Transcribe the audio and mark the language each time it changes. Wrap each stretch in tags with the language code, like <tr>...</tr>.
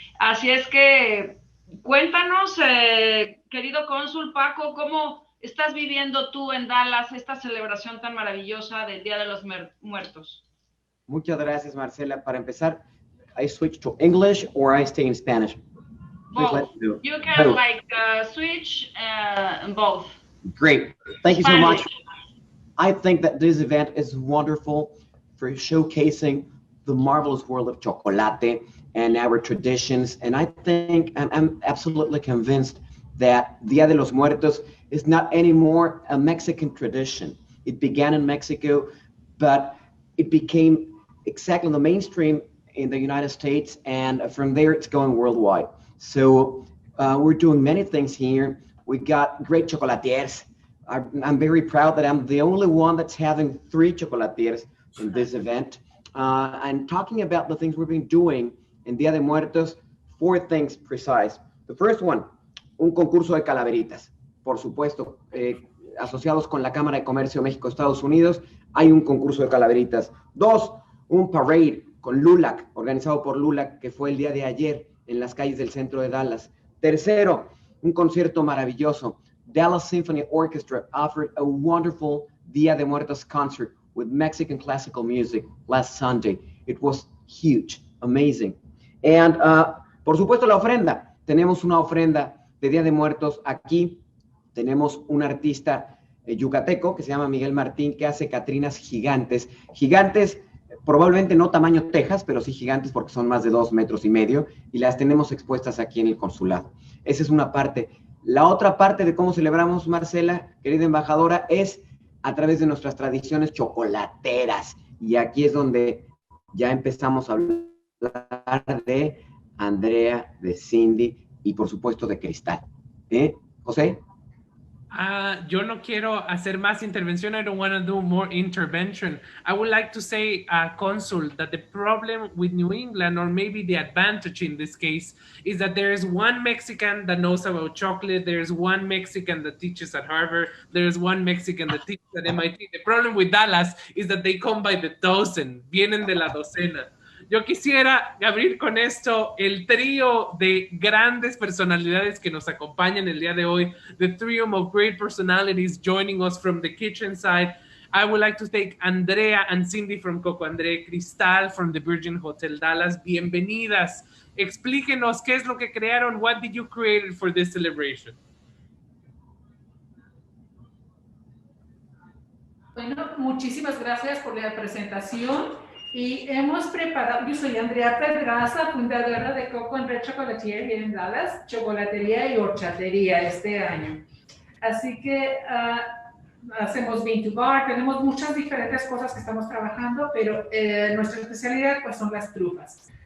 <es>Así es que cuéntanos, querido cónsul Paco, ¿cómo estás viviendo tú en Dallas esta celebración tan maravillosa del Día de los Muertos? Muchas gracias, Marcela. Para empezar,</es> <en>I switch to English or I stay in Spanish? Both. You can switch both. Great. Thank you so much. I think that this event is wonderful for showcasing the marvelous world of chocolate and our traditions. And I think I'm absolutely convinced that Dia de los Muertos is not anymore a Mexican tradition. It began in Mexico, but it became exactly the mainstream in the United States. And from there, it's going worldwide. So we're doing many things here. We got great chocolatiers. I'm very proud that I'm the only one that's having 3 chocolatiers in this event. And talking about the things we've been doing in Dia de Muertos, 4 things precise. The first one,</en> <es>un concurso de calaveritas. Por supuesto, asociados con la Cámara de Comercio México-Estados Unidos, hay un concurso de calaveritas. 2, un parade con LULAC, organizado por LULAC, que fue el día de ayer en las calles del centro de Dallas. Tercero, un concierto maravilloso.</es> <en>Dallas Symphony Orchestra offered a wonderful Dia de Muertos concert with Mexican classical music last Sunday. It was huge, amazing.</en> <es>And por supuesto la ofrenda. Tenemos una ofrenda de Día de Muertos aquí. Tenemos un artista yucateco que se llama Miguel Martín que hace catrinas gigantes. Gigantes, probablemente no tamaño Texas, pero sí gigantes porque son más de 2,5 metros y las tenemos expuestas aquí en el consulado. Esa es una parte. La otra parte de cómo celebramos, Marcela, querida embajadora, es a través de nuestras tradiciones chocolateras. Y aquí es donde ya empezamos a hablar de Andrea, de Cindy y por supuesto de Cristal. ¿José? Yo no quiero hacer más intervención.</es> <en>I don't want to do more intervention. I would like to say, Consul, that the problem with New England, or maybe the advantage in this case, is that there is one Mexican that knows about chocolate. There's one Mexican that teaches at Harvard. There's one Mexican that teaches at MIT. The problem with Dallas is that they come by the dozen.</en> <es>Vienen de la docena. Yo quisiera abrir con esto el trío de grandes personalidades que nos acompañan el día de hoy.</es> <en>The trio of great personalities joining us from the kitchen side. I would like to thank Andrea and Cindy from Coco André, Cristal from the Virgin Hotel Dallas.</en> <es>Bienvenidas. Explíquenos qué es lo que crearon.</es> <en>What did you create for this celebration?</en> <es>Bueno, muchísimas gracias por la presentación. Y hemos preparado, yo soy Andrea Pedraza, fundadora de Coco André Chocolatier here en Dallas, chocolatería y horchatería este año. Así que hacemos</es> <en>bean to bar,</en> <es>tenemos muchas diferentes cosas que estamos trabajando, pero nuestra especialidad pues son las trufas.</es>